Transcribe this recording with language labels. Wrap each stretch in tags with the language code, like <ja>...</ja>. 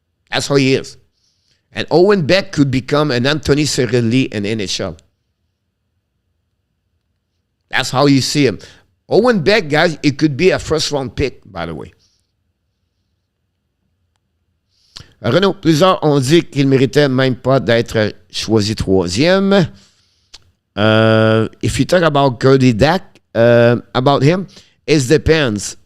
<en>That's how he is. And Owen Beck could become an Anthony Cirelli in NHL. That's how you see him. Owen Beck, guys, it could be a first-round pick, by the way.</en> <fr>Renaud, plusieurs ont dit qu'il méritait même pas d'être choisi 3e.</fr> <en>If you talk about Cody Dak, about him, it depends.</en>